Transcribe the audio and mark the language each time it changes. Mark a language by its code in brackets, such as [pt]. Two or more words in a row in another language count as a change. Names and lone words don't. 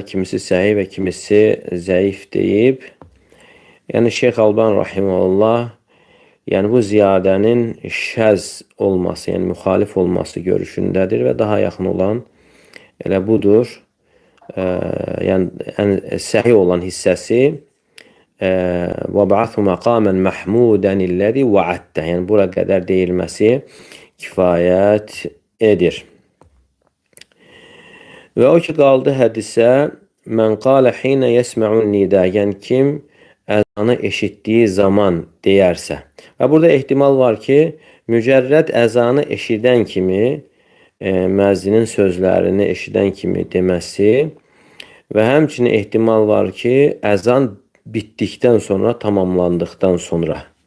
[az] Kimisi səhih və kimisi zəif deyib. Yəni Şeyx Alban rahimehullah, yəni bu ziyadənin şəz olması, yəni müxalif olması görüşündədir və daha yaxın olan elə budur. Yəni ən səhih olan hissəsi [ar] وَبَعَثُ مَقَامًا مَحْمُودًا الَّذِي وَعَدتَّ. [az] Yəni bura qədər deyilməsi kifayət edir. Və o ki qaldı hədisə, [ar] من قال حين يسمع النداء, [az] yəni kim əzanı eşitdiyi zaman deyərsə. Və burada ehtimal var ki, mücərrəd əzanı eşidən kimi, müəzzinin sözlərini eşidən kimi deməsi və həmçinin ehtimal var ki, əzan bitdikdən sonra, tamamlandıqdan sonra.